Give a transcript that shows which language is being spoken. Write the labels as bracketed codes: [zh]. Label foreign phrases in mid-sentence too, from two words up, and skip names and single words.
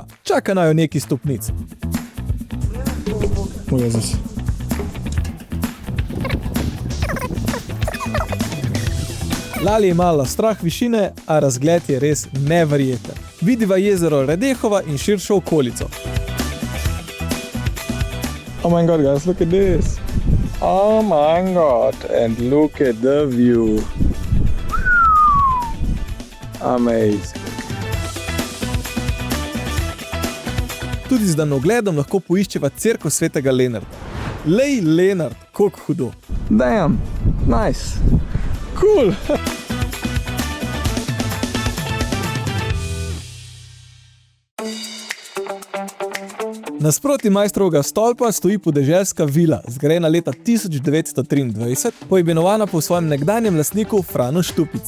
[sl] Čaka naju neki stopnic. O Jezus. Lali je imala strah višine, a razgled je res neverjeten. Vidiva jezero Radehova in širšo okolico. [en] Oh my god, guys, look at this. Oh my god, and look at the view. Amazing. [sl] Tudi z daljnogledom lahko poiščeva cerkev svetega Lenarta. Lej, Lenart, koliko hudo. [en] Damn, nice. Cool. [sl] Nasproti Maistrovega stolpa stoji podeželska vila, zgrajena leta 1923, poimenovana po svojem nekdanjem lastniku Franu Štupici.